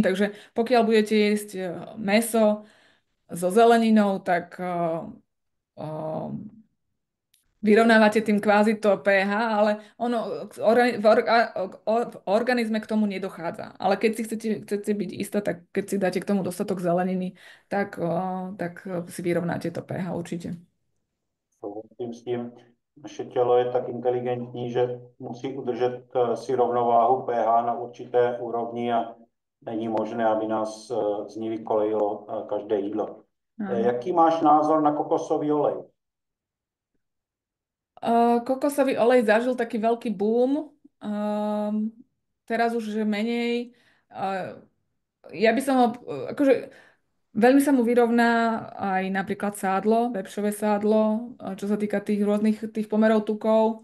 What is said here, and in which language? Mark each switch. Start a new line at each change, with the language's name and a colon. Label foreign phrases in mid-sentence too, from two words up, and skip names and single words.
Slovak: Takže pokiaľ budete jesť mäso so zeleninou, tak vyrovnávate tým kvázi to pH, ale ono v organizme k tomu nedochádza. Ale keď si chcete byť istá, tak keď si dáte k tomu dostatok zeleniny, tak si vyrovnáte to pH určite.
Czech: Souhlasím s tím. Naše tělo je tak inteligentní, že musí udržet si rovnováhu pH na určité úrovni a není možné, aby nás z ní vykolejilo každé jídlo. Jaký máš názor na kokosový olej?
Slovak: Kokosový olej zažil taký veľký boom. Teraz už menej. Ja by som ho, akože veľmi sa mu vyrovná aj napríklad sádlo, vepšové sádlo, čo sa týka tých rôznych tých pomerov tukov.